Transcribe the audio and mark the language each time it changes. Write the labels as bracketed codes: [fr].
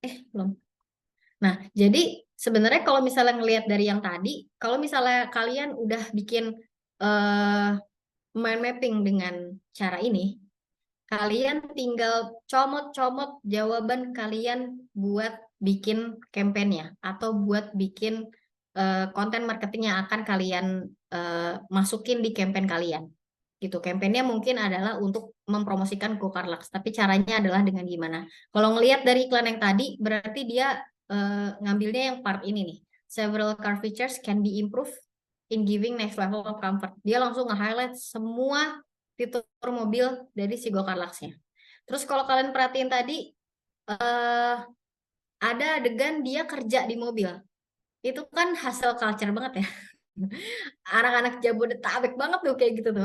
[id] Belum. Nah, jadi sebenarnya kalau misalnya ngelihat dari yang tadi, kalau misalnya kalian udah bikin mind mapping dengan cara ini, kalian tinggal comot-comot jawaban kalian buat bikin campaign-nya atau buat bikin konten marketing yang akan kalian masukin di campaign kalian. Gitu. Campaign-nya mungkin adalah untuk mempromosikan Go Car Lux, tapi caranya adalah dengan gimana? Kalau ngelihat dari iklan yang tadi, berarti dia ngambilnya yang part ini nih. [en] Several car features can be improved in giving next level of comfort. [id] Dia langsung nge-highlight semua fitur mobil dari si Go Car Lux-nya. Terus kalau kalian perhatiin tadi, ada adegan dia kerja di mobil. Itu kan hustle culture banget ya. Anak-anak Jabodetabek banget tuh kayak gitu tuh.